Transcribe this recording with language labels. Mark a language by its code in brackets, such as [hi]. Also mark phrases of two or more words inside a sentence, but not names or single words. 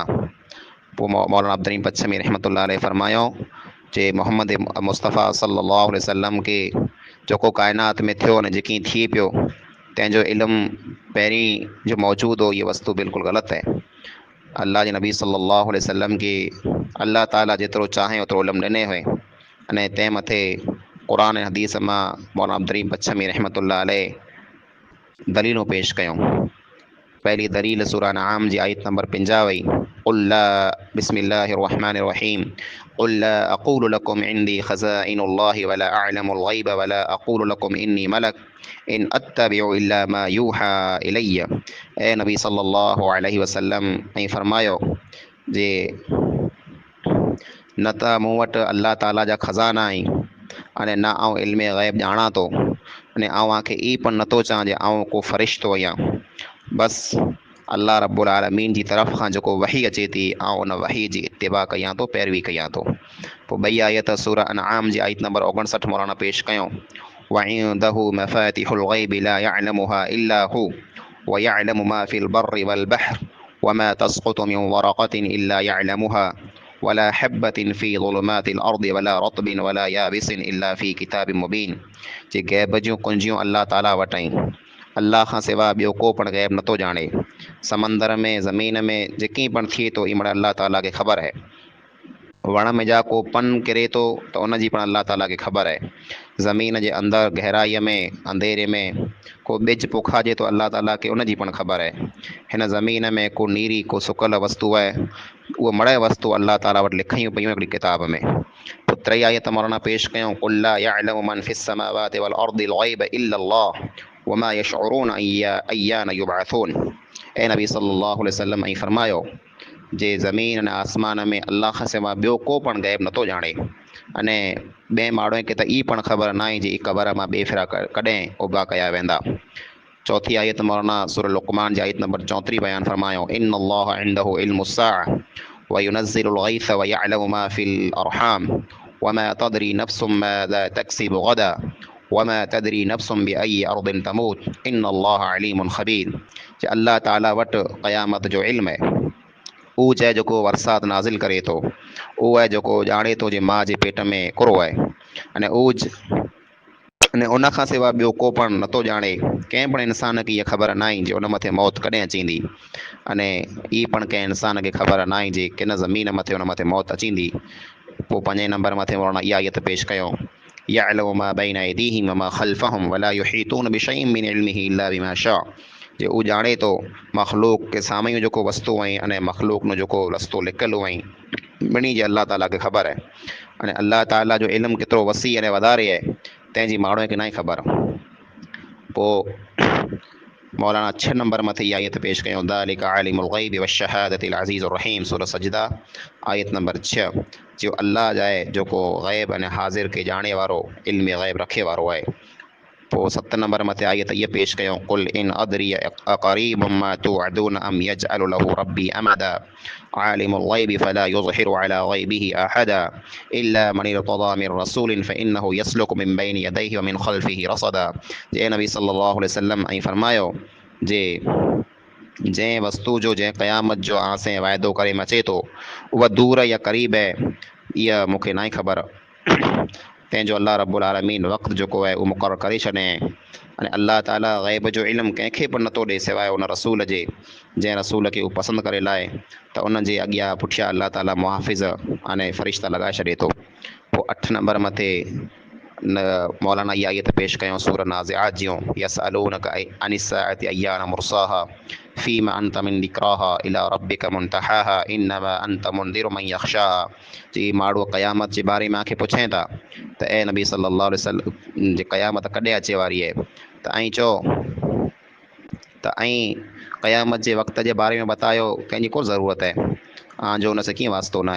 [kfr] पोइ मौलाना अब्दुर्रहीम पच्छमी [ar] رحمة الله عليه [kfr] फरमायो जे मोहम्मद मुस्तफ़ा [ar] صلى الله عليه وسلم [kfr] के जेको काइनात में थियो अने जेकी थिए पियो तंहिंजो इल्मु पहिरीं जो मौजूदु हो, इहा वस्तु बिल्कुलु ग़लति आहे। अल्लाह जे नबी [ar] صلى الله عليه وسلم [kfr] के अल्लाह ताला जेतिरो चाहे ओतिरो इल्मु ॾिने हुए अने तंहिं मथे क़ुरान ऐं हदीस मां मौलाना अब्दुर्रहीम पच्छमी [ar] رحمة الله عليه [kfr] दलीलूं पेश कयूं। पहली दलील सूरह अनआम जी आयत नंबर 50 [ar] قل لا بسم الله الرحمن الرحيم قل لا أقول لكم عندي خزائن الله ولا أعلم الغيب ولا أقول لكم إني ملك إن أتبع إلا ما يوحى إلي. [kfr] ए नबी [ar] صلى الله عليه وسلم [kfr] ऐं फरमायो जे न त मूं वटि अल्लाह ताला जा ख़ज़ाना आहिनि अने न आउं इल्म ग़ैब ॼाणा थो, अने आउं आंखे ई पण नथो चाहियां जे आउं को फ़रिश्तो आहियां। बस [ar] الله رب العالمين [kfr] जी तरफ़ खां जेको वही अचे थी ऐं उन वही जी इत्तिबा कयां थो, पैरवी कयां थो। पोइ ॿई आयत सूरह अनआम जी आयत नंबर 59 मौलाना पेश कयूं। [ar] وعنده مفاتح الغيب لا يعلمها إلا هو ويعلم ما في البر والبحر وما تسقط من ورقة إلا يعلمها ولا حبة في ظلمات الأرض ولا رطب ولا يابس إلا في كتاب مبين. [kfr] जे गैब जूं कुंजियूं अल्लाह ताला वटि आहिनि। अल्लाह खां सवाइ ॿियो को पण गैब नथो ॼाणे। समंदर में ज़मीन में जेकी पण थिए थो ई अल्लाह ताला खे ख़बर आहे। वण में जा को पन किरे थो त उन जी पण अल्लाह ताला खे ख़बर आहे। ज़मीन जे अंदरि गहराईअ में अंधेरे में को ॿिज पोखाजे थो, अल्लाह ताला खे उन जी पण ख़बर आहे। हिन ज़मीन में को नीरी को सुकल वस्तु आहे, उहा मड़ वस्तु अल्लाह ताला वटि लिखियूं पियूं हिकिड़ी किताब में। पोइ टी आयत मौलाना पेश कयूं। [ar] قل لا يعلم من في السماوات والأرض الغيب إلا الله وما يشعرون أيان يبعثون. [kfr] ऐं नबी [ar] صلى الله عليه وسلم [kfr] ऐं फरमायो जे ज़मीन ऐं आसमान में अल्लाह खां सवाइ ॿियो को पण गैब नथो ॼाणे। अने ॿिए माण्हूअ खे त ई पण ख़बर न आहे जे ई क़बर मां ॿिए फेरा कॾहिं उबा कया वेंदा। चौथी आयत मौलाना सूरह लुक़मान जी आयत नंबर 34 बयान फरमायो। [ar] إن الله عنده علم الساعة وينزل الغيث ويعلم ما في الأرحام وما تدري نفس ماذا تكسب غدا وما تدري نفس بأي أرض تموت إن الله عليم خبير. [kfr] जे अल्लाह ताला वटि क़यामत जो इल्मु आहे। उहो चए जेको वरसात नाज़िल करे थो, उहो आहे जेको ॼाणे थो जे माउ जे पेट में कुरो आहे। अने अने उन खां सवाइ ॿियो को पण नथो ॼाणे। कंहिं पण इंसान खे इहा ख़बर न आहे जे उन मथे मौत कॾहिं अचींदी। अने ई पण कंहिं इंसान खे ख़बर न आहे जे किन ज़मीन मथे उन मथे मौत अचींदी। पोइ 5 नंबर मथे मौलाना इहा आयत पेश कयूं। [ar] يعلم ما بين أيديهم وما خلفهم ولا يحيطون بشيء من علمه إلا بما شاء. [kfr] जे उहो ॼाणे थो मख़लूक के साम्हूं जेको वस्तु आहीं अने मख़लूक में जेको रस्तो लिकियलु आहीं ॿिनी जे अल्लाह ताला खे ख़बर आहे। अने अल्लाह ताला जो इल्मु केतिरो वसी अने वधारे आहे तंहिंजी माण्हूअ खे न आहे ख़बर। पोइ मौलाना 6 नंबर मथे इहा आयत पेश कयूं। [ar] ذلك عالم الغيب والشهادة العزيز الرحيم [kfr] सूरह सजदा आयत नंबर 6। जो अल्लाह जा आहे जेको ग़ैब अने हाज़िर खे ॼाणे वारो इल्म ग़ैब रखे वारो आहे। पोइ 7 नंबर मथे आयत इहा पेश कयूं। [ar] قل إن أدري أقريب ما توعدون أم يجعل له ربي أمدا عالم الغيب فلا يظهر على غيبه أحدا إلا من ارتضى من رسول فإنه يسلك من بين يديه ومن خلفه رصدا. [kfr] जे नबी [ar] صلى الله عليه وسلم [kfr] ऐं फरमायो जे जंहिं वस्तु जो जंहिं क़यामत जो आसे वाइदो करे मचे थो उहा दूर या क़रीब आहे, इहा मूंखे न आहे ख़बर। तंहिंजो [ar] الله رب العالمين [kfr] वक़्तु जेको आहे उहो मुक़ररु करे छॾियईं। अने अल्लाह ताला ग़ैब जो इल्मु कंहिंखे बि नथो ॾिए सवाइ उन रसूल जे। जंहिं रसूल खे उहो पसंदि करे लाहे त उन जे अॻियां पुठियां अल्लाह ताला मुहाफ़िज़ अने फ़रिश्ता लॻाए छॾे थो। पोइ 8 नंबर मथे मौलाना इहा आयत पेश कयूं। सूरह नाज़िआत जूं [ar] يسألونك عن الساعة أيان مرساها فيم أنت من ذكراها إلى ربك منتهاها إنما أنت منذر من يخشاها. [kfr] जी माण्हू क़यामत जे बारे में आखे पुछे था त ए नबी [ar] صلى الله عليه وسلم [kfr] जे क़यामत कॾहिं अचे वारी आहे त ऐं चओ त ऐं क़यामत जे वक़्त जे बारे में बतायो कंहिंजी को ज़रूरत आहे जो उन सां कीअं वास्तो न आहे।